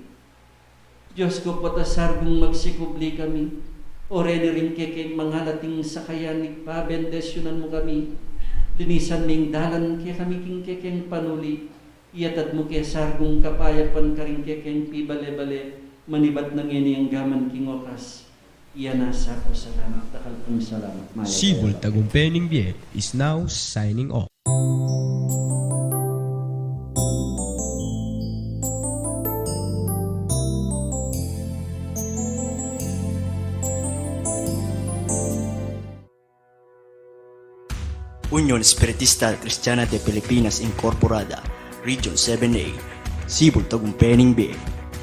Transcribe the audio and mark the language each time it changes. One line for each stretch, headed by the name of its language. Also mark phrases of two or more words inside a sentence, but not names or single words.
Pampanga: Diyos ko, patasargong magsikubli kami. O rin kekeng mangalating sakayan, igpabendesyonan mo kami. Linisan ming dalan kaya kami king kekeng panuli. Iatad mo kaya sargong kapayapan karing kekeng pibale-bale. Manibat na ngini ang gaman king okas. Iyan nasa ko salamat. Takal kong salamat.
English: Sibol Tagumpay Biel is now signing off. Unión Espiritista Cristiana de Pilipinas Incorporada, Region 7A, Sibol Tagumpay Biel.